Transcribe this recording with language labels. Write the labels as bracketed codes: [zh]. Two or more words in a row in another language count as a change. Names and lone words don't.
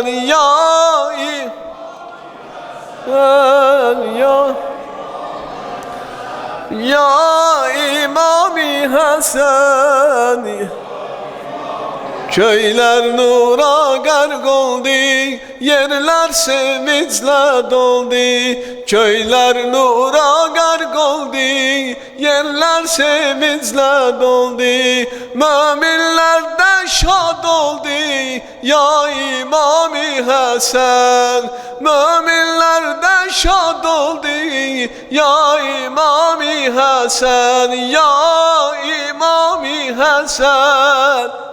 [az] Ya İmam-i Həsən. Köylər nura qərq oldu, yerlər sevinclə doldu. [tr] Köyler nura garq oldu, yerler sevinçle doldu. Müminler de şad oldu, ya İmam-ı Hasan. Müminler de şad oldu, ya İmam-ı Hasan, ya İmam-ı Hasan.